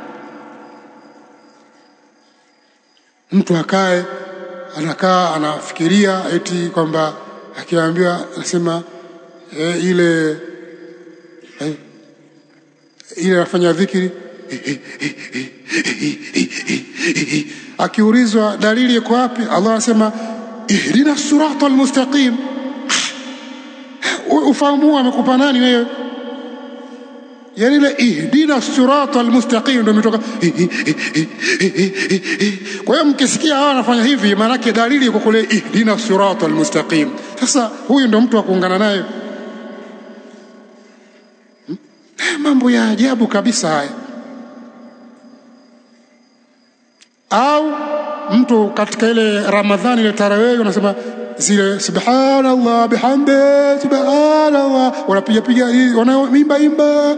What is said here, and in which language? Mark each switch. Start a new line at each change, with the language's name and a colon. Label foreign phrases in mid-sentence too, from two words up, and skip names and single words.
Swahili: Mtu anakaa anafikiria eti kwamba akiambiwa anasema ile anafanya dhikri akiulizwa dalili iko wapi, Allah anasema
Arabic: اهدنا الصراط المستقيم.
Swahili: Ufahamu amekupa nani wewe? Yani ile
Arabic: اهدنا الصراط المستقيم
Swahili: ndio imetoka. Kwa hiyo mkisikia hawa anafanya hivi maana yake dalili iko kule
Arabic: اهدنا الصراط المستقيم.
Swahili: Sasa huyu ndio mtu wa kuungana naye. Mambo ya ajabu kabisa haya. Au mtu katika ile Ramadhani ile tarawih unasema zile
Arabic: سبحان الله بحمد سبحان الله,
Swahili: wanapiga wanaimba.